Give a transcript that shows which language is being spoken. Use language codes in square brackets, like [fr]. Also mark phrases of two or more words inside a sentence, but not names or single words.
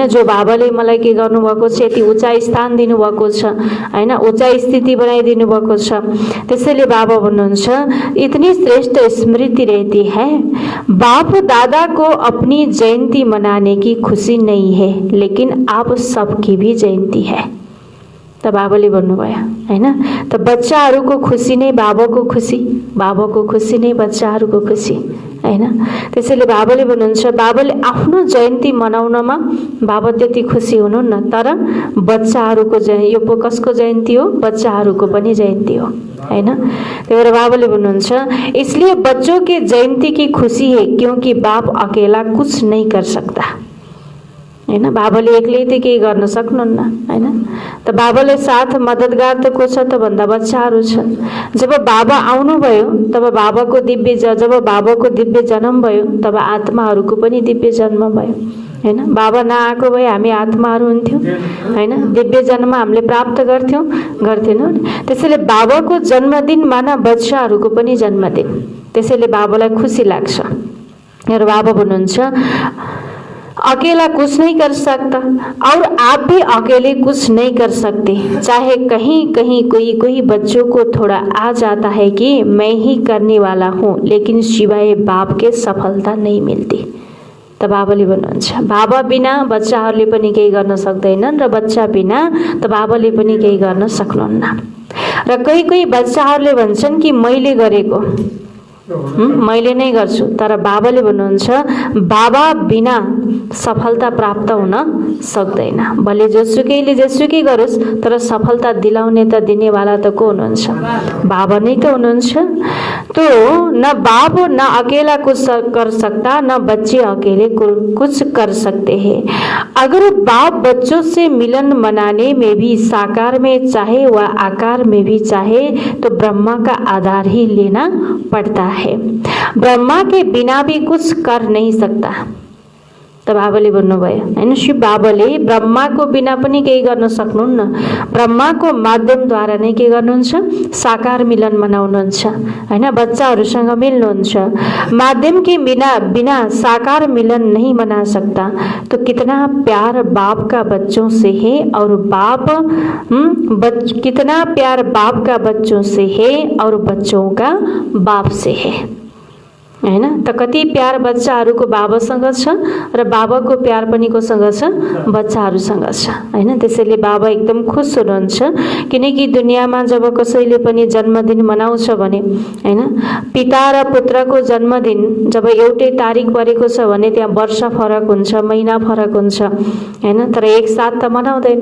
[ne] जो बाबाले मलाई के गर्नुभएको छ, यति उच्च स्थान दिनुभएको छ हैन, उच्च स्थिति बनाइदिनु भएको छ। त्यसैले बाबा भन्नुहुन्छ [hi] इतनी श्रेष्ठ स्मृति रहती है। बाप दादा को अपनी जयंती मनाने की खुशी नहीं है, लेकिन आप सबकी भी जयंती है। [ne] त बाबाले भन्नुभयो हैन। त बच्चाहरूको खुसी नै बाबाको खुसी, बाबाको खुसी नै बच्चाहरूको खुसी हैन। त्यसैले बाबाले भन्नुहुन्छ बाबाले आफ्नो जयन्ती मनाउनमा बाबा त्यति खुसी हुनुहुन्न, तर बच्चाहरूको यो कसको जयन्ती हो? बच्चाहरूको पनि जयन्ती हो हैन। त्यही भएर बाबाले भन्नुहुन्छ [hi] इसलिए बच्चों के जयंती की खुशी है, क्योंकि बाप अकेला कुछ नहीं कर सकता हैन। [ne] बाबाले एक्लै त केही गर्न सक्नुहुन्न हैन। त बाबाले साथ मद्दतगार त को छ त भन्दा बच्चाहरू छन्। जब बाबा आउनुभयो तब जब बाबाको दिव्य जन्म भयो तब आत्माहरूको पनि दिव्य जन्म भयो हैन। बाबा नआएको भए हामी आत्माहरू हुन्थ्यौँ हैन। दिव्य जन्म हामीले प्राप्त गर्थेनौँ। त्यसैले बाबाको जन्मदिन माना बच्चाहरूको पनि जन्मदिन, त्यसैले बाबालाई खुसी लाग्छ। र बाबा भन्नुहुन्छ [hi] अकेला कुछ नहीं कर सकता और आप भी अकेले कुछ नहीं कर सकते। चाहे कहीं कहीं कोई बच्चों को थोड़ा आ जाता है कि मैं ही करने वाला हूँ, लेकिन सिवाय बाप के सफलता नहीं मिलती। [ne] त बाबाले भन्नुहुन्छ बाबा बिना बच्चाहरूले पनि केही गर्न सक्दैनन्, र बच्चा बिना त बाबाले पनि केही गर्न सक्नुहुन्न। र कोही बच्चाहरूले भन्छन् कि मैले गरेको मैले नै गर्छु, तर बाबाले भन्नुहुन्छ बाबा बिना सफलता प्राप्त हुन सक्दैन। भले जोसुकैले जेसुकै गरोस्, तर सफलता दिलाउने त दिनेवाला त को हुनुहुन्छ? बाबा नै त हुनुहुन्छ। [hi] तो न बाप न अकेला कुछ कर सकता, न बच्चे अकेले कुछ कर सकते हैं। अगर बाप बच्चों से मिलन मनाने में भी साकार में चाहे व आकार में भी चाहे, तो ब्रह्मा का आधार ही लेना पड़ता है। ब्रह्मा के बिना भी कुछ कर नहीं सकता। [ne] त बाबाले भन्नुभयो हैन, शिव बाबाले ब्रह्माको बिना पनि केही गर्न सक्नुहुन्न, ब्रह्माको माध्यमद्वारा नै के गर्नुहुन्छ? साकार मिलन मनाउनुहुन्छ हैन, बच्चाहरूसँग मिल्नुहुन्छ। [hi] माध्यम के बिना साकार मिलन नहीं मना सकता। तो कितना प्यार बाप का बच्चों से है, और कितना प्यार बाप का बच्चों से है और बच्चों का बाप से है हैन। [ne] त कति प्यार बच्चाहरूको बाबासँग छ, र बाबाको प्यार पनि कोसँग छ? बच्चाहरूसँग छ हैन। त्यसैले बाबा एकदम खुश हुनुहुन्छ, किनकि दुनियाँमा जब कसैले पनि जन्मदिन मनाउँछ भने हैन, पिता र पुत्रको जन्मदिन जब एउटै तारिक परेको छ भने त्यहाँ वर्ष फरक हुन्छ, महिना फरक हुन्छ हैन, तर एक साथ त मनाउँदैन।